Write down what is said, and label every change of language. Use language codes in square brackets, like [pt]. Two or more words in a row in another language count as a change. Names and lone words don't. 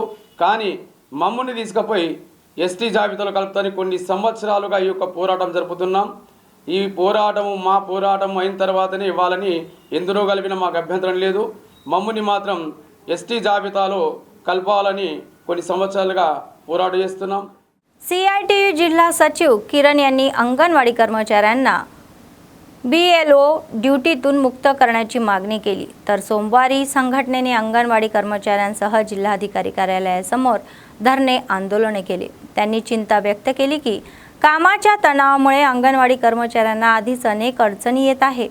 [te] కానీ మమ్మల్ని తీసుకుపోయి ST జాబితాలో కలుపుతానికి కొన్ని సంవత్సరాలుగా ఈ యొక్క పోరాటం జరుపుతున్నాం. ఈ పోరాటము మా పోరాటం అయిన తర్వాతనే వాళ్ళని ఎందులో కలిపినా మాకు అభ్యంతరం లేదు. మమ్మల్ని మాత్రం ST జాబితాలో కలపాలని కొన్ని సంవత్సరాలుగా పోరాటం చేస్తున్నాం. [mr] CITU जिल्हा सचिव किरण यांनी अंगणवाडी कर्मचाऱ्यांना BLO ड्युटीतून मुक्त करण्याची मागणी केली. तर सोमवारी संघटनेने अंगणवाडी कर्मचाऱ्यांसह जिल्हाधिकारी कार्यालयासमोर धरणे आंदोलने केले. त्यांनी चिंता व्यक्त केली की कामाच्या तणावामुळे अंगणवाडी कर्मचाऱ्यांना आधीच अनेक अडचणी येत आहे.